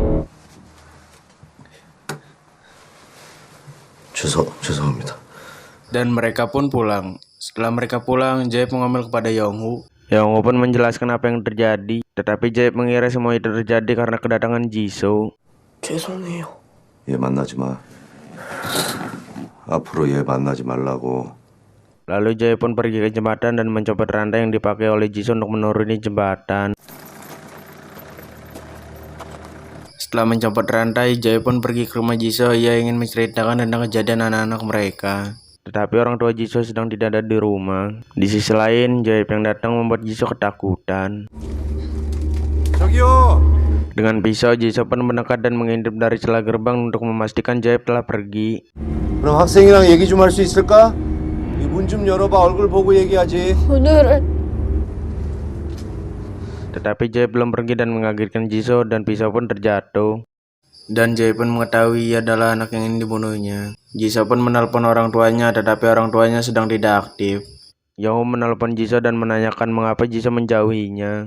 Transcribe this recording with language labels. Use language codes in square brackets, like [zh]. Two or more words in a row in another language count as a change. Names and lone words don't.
[ko] 죄송합니다. [id] Dan mereka pun pulang. Setelah mereka pulang, Joyep mengomel kepada Yongho. Yongho pun menjelaskan apa yang terjadi, tetapi Joyep mengira semua itu terjadi karena kedatangan Jisoo. [ko] 죄송해요. 얘 만나지 마. 앞으로 얘 만나지 말라고. [id] Lalu Joyep pun pergi ke jembatan dan mencopot rantai yang dipakai oleh Jisoo untuk menuruni jembatan. Setelah mencopot rantai, Joyep pun pergi ke rumah Jisoo. Ia ingin menceritakan tentang kejadian anak-anak mereka. Tetapi orang tua Jisoo sedang tidak ada di rumah. Di sisi lain, Joyep yang datang membuat Jisoo ketakutan. [ko] 저기요. [id] Dengan pisau, Jisoo pun mendekat dan mengintip dari celah gerbang untuk memastikan Joyep telah pergi. [ko] 그럼 학생이랑 얘기 좀 할 수 있을까? 이 문 좀 열어봐. 얼굴 보고 얘기하지. 오늘은 [id] Tetapi Joyep belum pergi dan mengagetkan Jisoo dan pisau pun terjatuh. Dan Joyep pun mengetahui ia adalah anak yang ingin dibunuhnya. Jisoo pun menelpon orang tuanya, tetapi orang tuanya sedang tidak aktif. Yongho menelpon Jisoo dan menanyakan mengapa Jisoo menjauhinya.